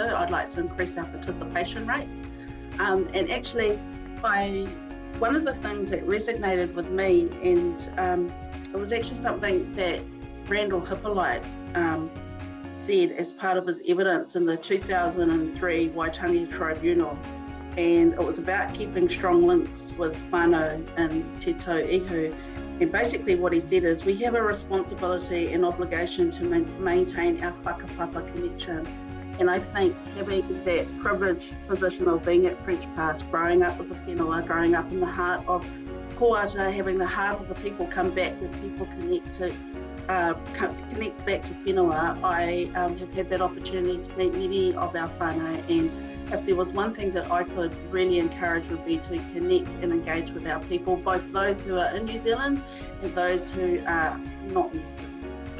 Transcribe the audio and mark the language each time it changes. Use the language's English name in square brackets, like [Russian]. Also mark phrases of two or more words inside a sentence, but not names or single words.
[English] I'd like to increase our participation rates. And actually, one of the things that resonated with me, and it was actually something that Randall Hippolyte said as part of his evidence in the 2003 Waitangi Tribunal, and it was about keeping strong links with whānau and [Māori] te tau ihu. [English] And basically what he said is we have a responsibility and obligation to maintain our whakapapa connection. And I think having that privileged position of being at French Pass, growing up with the whenua, growing up in the heart of Koata, having the heart of the people come back as people connect back to whenua, I have had that opportunity to meet many of our whānau, and if there was one thing that I could really encourage would be to connect and engage with our people, both those who are in New Zealand and those who are not New Zealand.